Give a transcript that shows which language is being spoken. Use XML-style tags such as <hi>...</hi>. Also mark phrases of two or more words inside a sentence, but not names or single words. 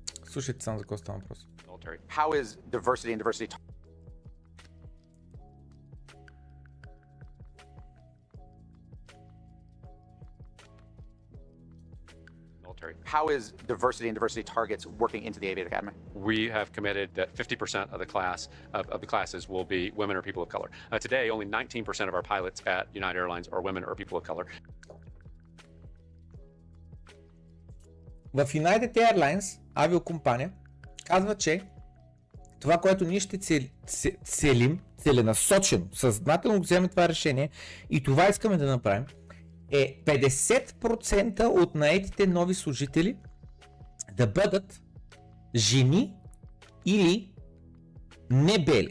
<bg>Слушайте само за какво става въпрос.</bg> <en>How is diversity and diversity How is diversity and diversity targets working into the Aviate Academy? We have committed that 50% of the classes will be women or people of color. Today, only 19% of our pilots at United Airlines are women or people of color.</en> <bg>В United Airlines, авиокомпания, казва, че това, което ние ще целим, целенасочено, съзнателно вземем това решение и това искаме да направим, е 50% от наетите нови служители да бъдат жени или не бели.</bg>